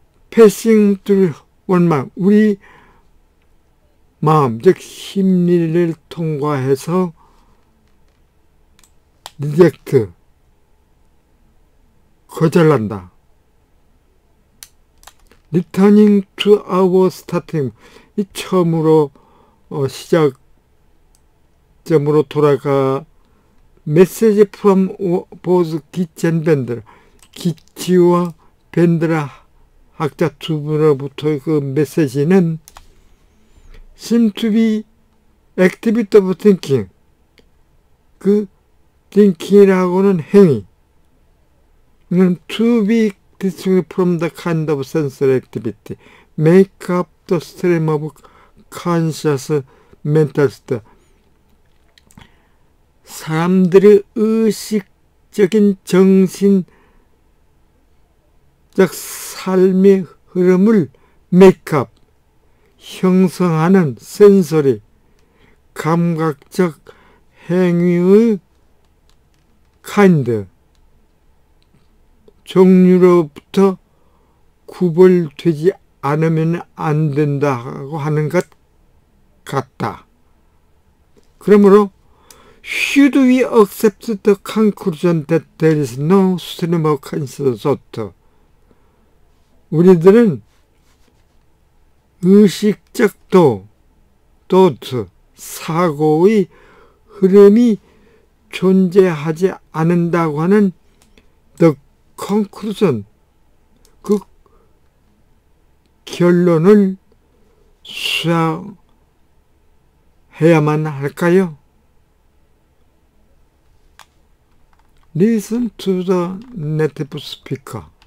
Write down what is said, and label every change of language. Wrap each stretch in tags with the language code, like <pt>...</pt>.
<ko>패싱</ko> <en>through one mind,</en> <ko>우리 마음, 즉 심리를 통과해서 리젝트, 거절한다.</ko> <en>Returning to our starting,</en> <ko>이 처음으로 시작점으로 돌아가 메시지</ko> <en>from both</en> <ko>기치 and 밴드라, 기치와 밴드라 학자 두 분으로부터 그 메시지는</ko> <en>seem to be activity of thinking,</en> <ko>그 thinking이라고는 행위,</ko> <en>to be distinct from the kind of sensory activity, make up the stream of conscious mental state.</en> <ko>사람들의 의식적인 정신적 삶의 흐름을</ko> <en>make up,</en> <ko>형성하는 센서리, 감각적 행위의 kind, 종류로부터 구별되지 않으면 안 된다고 하는 것 같다. 그러므로</ko> <en>should we accept the conclusion that there is no stream of conscious thought?</en> <ko>우리들은 의식적 thought, 사고의 흐름이 존재하지 않는다고 하는 the conclusion, 그 결론을 수행해야만 할까요?</ko> <en>Listen to the native speaker.</en>